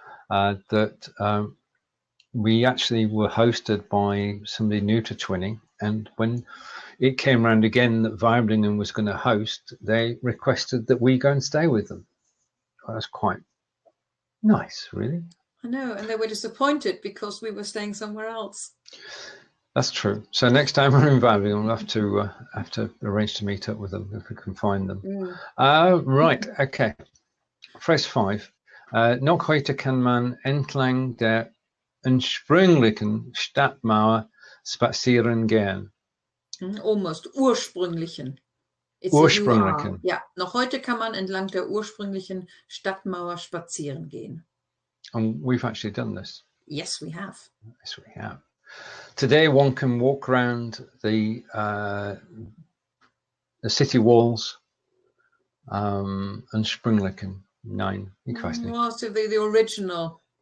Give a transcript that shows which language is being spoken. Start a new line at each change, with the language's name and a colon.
English: That we actually were hosted by somebody new to twinning, and when it came around again that Weibingen was going to host, they requested that we go and stay with them. Well, that's quite nice, really. I know, and they were disappointed because we were staying somewhere else. That's true. So next time we're in Weibingen, we'll have to arrange to meet up with them if we can find them. Right. Okay. Phrase 5.
German: Noch heute kann man entlang der ursprünglichen Stadtmauer spazieren gehen.
English: Almost ursprünglichen.
German: Ursprünglichen. Ja, noch heute kann man entlang der ursprünglichen Stadtmauer spazieren gehen.
English: And we've actually done this. Yes, we have. Yes, we have. Today, one can walk around the city walls and Sprüngliken 9. Well, so the original.